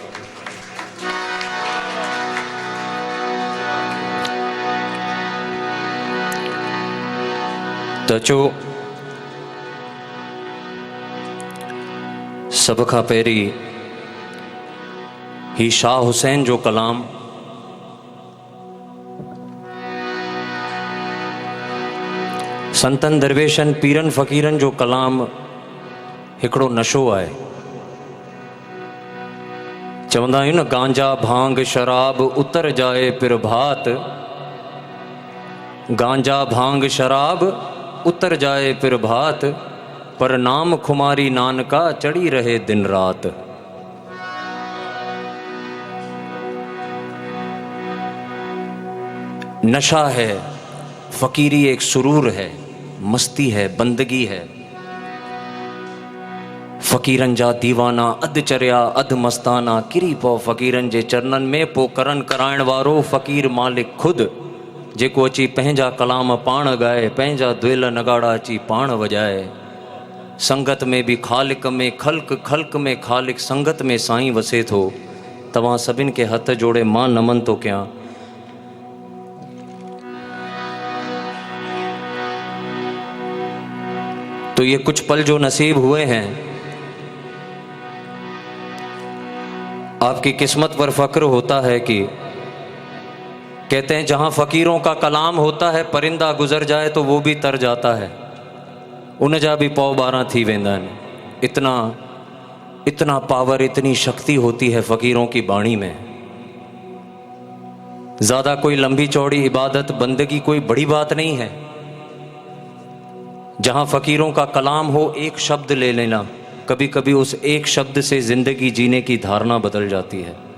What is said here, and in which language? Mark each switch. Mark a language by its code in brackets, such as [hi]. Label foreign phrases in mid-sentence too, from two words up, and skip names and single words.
[sd] त अचो सब खां पहिरीं ही शाह हुसैन जो कलाम संतन दरवेशन पीरन फ़कीरन जो कलाम हिकिड़ो नशो आहे। चवंदा आहियूं न, [pa] ਗਾਂਜਾ ਭੰਗ ਸ਼ਰਾਬ ਉਤਰ ਜਾਏ ਫਿਰ ਭਾਤ, ਗਾਂਜਾ ਭੰਗ ਸ਼ਰਾਬ ਉਤਰ ਜਾਏ ਫਿਰ ਭਾਤ, ਪਰ ਨਾਮ ਖੁਮਾਰੀ ਨਾਨਕਾ ਚੜ੍ਹੀ ਰਹੇ ਦਿਨ ਰਾਤ। [hi] नशा है, फकीरी एक सुरूर है, मस्ती है, बंदगी है। [sd] फकीरन जा दीवाना अध चरिया अध मस्ताना, किरी पो फकीरन जे चरणन में पो करन कराइण वारो फकीर मालिक खुद, जेको अची पंहिंजा कलाम पाण ॻाए, पंहिंजा दुहिल नगाड़ा अची पाण वॼाए। संगत में भी ख़ालिक में ख़ल्क़, ख़ल्क़ में ख़ालिक, संगत में साईं वसे थो। तव्हां सभिनि खे हथ जोड़े मां नमन थो कयां। [hi] तो ये कुछ पल जो नसीब हुए हैं, आपकी किस्मत पर फक्र होता है कि कहते हैं जहाँ फकीरों का कलाम होता है, परिंदा गुजर जाए तो वो भी तर जाता है, [sd] उन जा भी पौ 12 थी वेंदा आहिनि। [hi] इतना पावर, इतनी शक्ति होती है फ़कीरों की बाणी में। ज़्यादा कोई लंबी चौड़ी इबादत बंदगी कोई बड़ी बात नहीं है। जहाँ फ़कीरों का कलाम हो, एक शब्द ले लेना, कभी कभी उस एक शब्द से ज़िंदगी जीने की धारणा बदल जाती है।